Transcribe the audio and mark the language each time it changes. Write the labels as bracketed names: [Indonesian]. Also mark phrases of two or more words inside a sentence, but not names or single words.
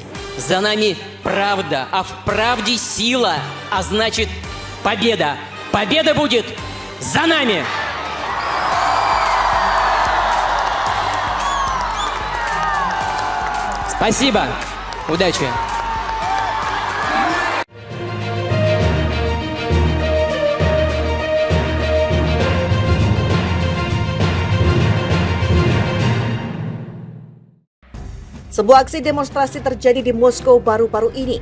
[Russian] За нами правда, а в правде сила, а значит победа. Победа будет за нами! Спасибо. Удачи. [Indonesian] Sebuah aksi demonstrasi terjadi di Moskow baru-baru ini.